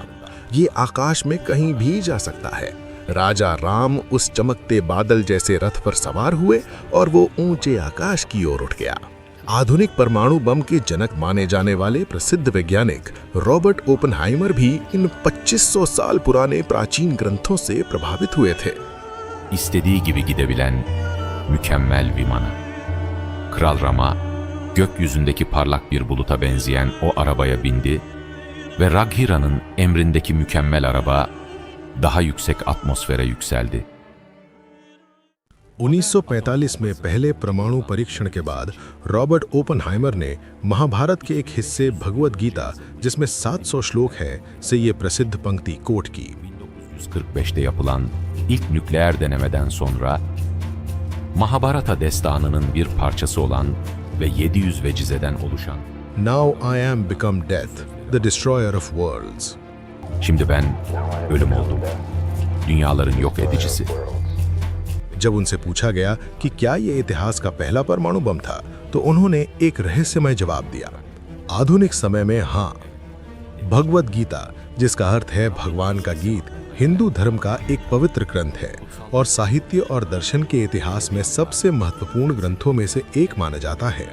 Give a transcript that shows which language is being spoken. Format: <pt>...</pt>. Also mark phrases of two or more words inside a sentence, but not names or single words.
<hi>ये आकाश में कहीं भी जा सकता है। राजा राम उस चमकते बादल जैसे रथ पर सवार हुए और वो ऊंचे आकाश की ओर उठ गया। आधुनिक परमाणु बम के जनक माने जाने वाले प्रसिद्ध वैज्ञानिक रॉबर्ट ओपेनहाइमर भी इन 2500 साल पुराने प्राचीन ग्रंथों से प्रभावित हुए थे।</hi> <tr>İstediği gibi gidebilen mükemmel vimana. Kral Rama, gökyüzündeki parlak bir buluta benzeyen o arabaya bindi ve Raghira'nın emrindeki mükemmel araba daha yüksek atmosfere yükseldi.</tr> <hi>1945 में पहले परमाणु परीक्षण के बाद रॉबर्ट ओपेनहाइमर ने महाभारत के एक हिस्से भगवद गीता, जिसमें 700 श्लोक है, से ये प्रसिद्ध पंक्ति कोट की।</hi> <tr>1945'te yapılan ilk nükleer denemeden sonra Mahabharata destanının bir parçası olan ve 700 vecizeden oluşan</tr> <en>Now I am become death, the destroyer of worlds.</en> <tr>Şimdi ben ölüm oldum. Dünyaların yok edicisi.</tr> <hi>जब उनसे पूछा गया कि क्या ये इतिहास का पहला परमाणु बम था, तो उन्होंने एक रहस्यमय जवाब दिया, आधुनिक समय में हाँ। भगवद गीता, जिसका अर्थ है भगवान का गीत, हिंदू धर्म का एक पवित्र ग्रंथ है और साहित्य और दर्शन के इतिहास में सबसे महत्वपूर्ण ग्रंथों में से एक माना जाता है।</hi>